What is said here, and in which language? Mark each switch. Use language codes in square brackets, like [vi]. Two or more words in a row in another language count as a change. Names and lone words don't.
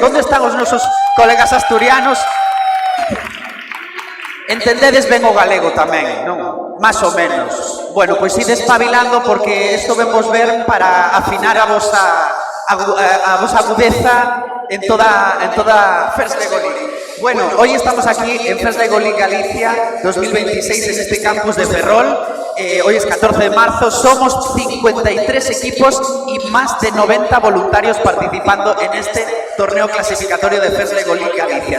[gl] Onde están os nosos colegas asturianos? Entendedes ben o galego tamén, non? Más ou menos. Bueno, pois ide espabilando porque isto vemos ver para afinar a vosa agudeza en toda First Lego League. [es] Bueno, hoy estamos aquí en First Lego League Galicia 2026 en este campus de Ferrol. Hoy es 14 de marzo, somos 53 equipos y más de 90 voluntarios participando en este torneo clasificatorio de First Lego League Galicia.